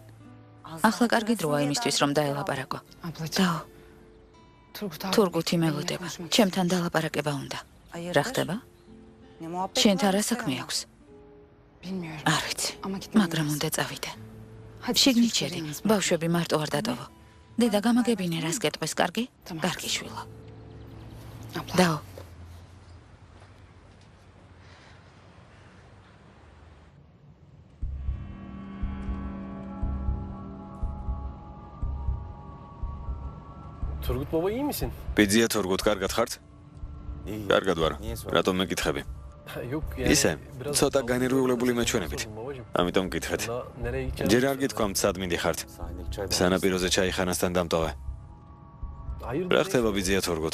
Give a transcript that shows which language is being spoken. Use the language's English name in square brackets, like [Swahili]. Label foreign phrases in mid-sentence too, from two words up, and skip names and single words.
[Georgian] ახლა კარგი დროა იმისთვის, რომ დაელაპარაკო. დაო, თურგუთი მელოდება, ჩემთან დალაპარაკება უნდა. რა ხდება? შენთან რა საქმე აქვს? არ ვიცი, მაგრამ უნდა წავიდე. შიგნით შედი, ბავშვები მარტო არ დატოვო. დედა გამაგებინე რას გეტყვის, კარგი? კარგი შვილო. დაო. [Turkish] Turgut baba iyi misin? [Georgian] ბიძია თორგოთ, კარგად ხართ? კარგად ვარ. რატომ მეკითხები? [Turkish] Yok [Georgian] ისე, ცოტა განერვიულებული მეჩვენებით. ამიტომ მკითხეთ. ჯერ არ გითქვამთ სად მიდიხართ? სანაპიროზე ჩაიხანასთან დამტოვე. რა ხდება ბიძია თორგოთ?